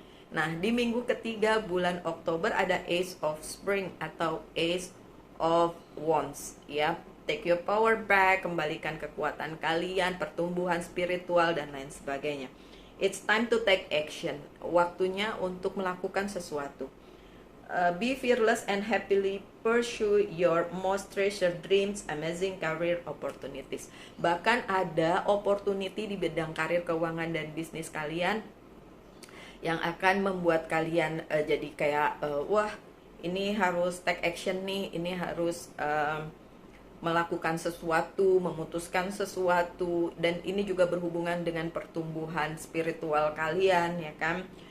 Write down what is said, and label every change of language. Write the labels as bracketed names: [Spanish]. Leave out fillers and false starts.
[Indonesian] Nah, di minggu ketiga bulan Oktober ada Ace of Spring atau Ace of Wands ya. [English] Take your power back, [Indonesian] kembalikan kekuatan kalian, pertumbuhan spiritual dan lain sebagainya. [English] It's time to take action. [Indonesian] Waktunya untuk melakukan sesuatu. [English] Be fearless and happily pursue your most treasured dreams, amazing career opportunities. [Indonesian] Bahkan ada opportunity di bidang karir, keuangan dan bisnis kalian yang akan membuat kalian jadi kayak wah ini harus [English] take action [Indonesian] nih, ini harus melakukan sesuatu, memutuskan sesuatu, dan ini juga berhubungan dengan pertumbuhan spiritual kalian ya kan.